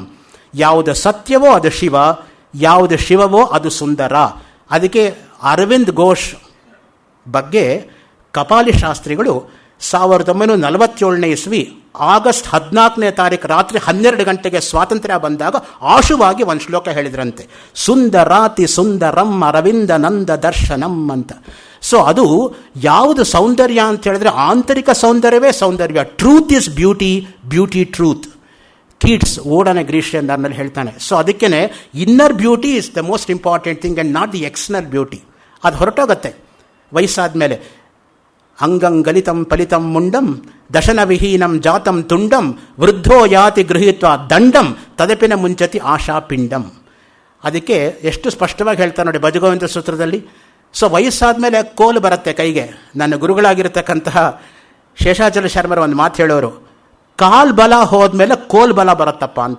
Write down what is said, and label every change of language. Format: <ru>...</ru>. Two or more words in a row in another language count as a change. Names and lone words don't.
<kn>ಯಾವುದು ಸತ್ಯವೋ ಅದು ಶಿವ, ಯಾವುದು ಶಿವವೋ ಅದು ಸುಂದರ. ಅದಕ್ಕೆ ಅರವಿಂದ್ ಘೋಷ್ ಬಗ್ಗೆ ಕಪಾಲಿ ಶಾಸ್ತ್ರಿಗಳು 1947ನೇ ಇಸ್ವಿ ಆಗಸ್ಟ್ 14ನೇ ತಾರೀಕು ರಾತ್ರಿ 12 ಗಂಟೆಗೆ ಸ್ವಾತಂತ್ರ್ಯ ಬಂದಾಗ ಆಶುವಾಗಿ ಒಂದು ಶ್ಲೋಕ ಹೇಳಿದ್ರಂತೆ,</kn> <sa>ಸುಂದರಾತಿ ಸುಂದರಂ ಅರವಿಂದ ನಂದ ದರ್ಶನಂ ಅಂತ.</sa> <kn>ಸೊ ಅದು ಯಾವುದು ಸೌಂದರ್ಯ ಅಂತ ಹೇಳಿದ್ರೆ ಆಂತರಿಕ ಸೌಂದರ್ಯವೇ ಸೌಂದರ್ಯ.</kn> <en>truth is beauty, beauty truth.</en> <kn>ಕೀಟ್ಸ್ ಓಡನೆ ಗ್ರೀಷಿಯನ್ನಲ್ಲಿ ಹೇಳ್ತಾನೆ.</kn> <en>ಸೊ ಅದಕ್ಕೇನೆ inner beauty is the most important thing and not the external beauty.</en> <kn>ಅದು ಹೊರಟೋಗುತ್ತೆ ವಯಸ್ಸಾದ ಮೇಲೆ.</kn> <sa>ಅಂಗಂಗಲಿತಂ ಫಲಿತಂ ಮುಂಡಂ ದಶನ ವಿಹೀನಂ ಜಾತಂ ತುಂಡಂ ವೃದ್ಧೋ ಯಾತಿ ಗೃಹೀತ್ವ ದಂಡಂ ತದಪಿನ ಮುಂಚತಿ ಆಶಾ ಪಿಂಡಂ.</sa> <kn>ಅದಕ್ಕೆ ಎಷ್ಟು ಸ್ಪಷ್ಟವಾಗಿ ಹೇಳ್ತಾರೆ ನೋಡಿ ಭಜಗೋವಿಂದ ಸೂತ್ರದಲ್ಲಿ. ಸೊ ವಯಸ್ಸಾದ ಮೇಲೆ ಕೋಲು ಬರುತ್ತೆ ಕೈಗೆ. ನನ್ನ ಗುರುಗಳಾಗಿರ್ತಕ್ಕಂತಹ ಶೇಷಾಚಲ ಶರ್ಮರ ಒಂದು ಮಾತು ಹೇಳೋರು, ಕಾಲ್ ಬಲ ಹೋದ್ಮೇಲೆ ಕೋಲ್ ಬಲ ಬರುತ್ತಪ್ಪ ಅಂತ.</kn>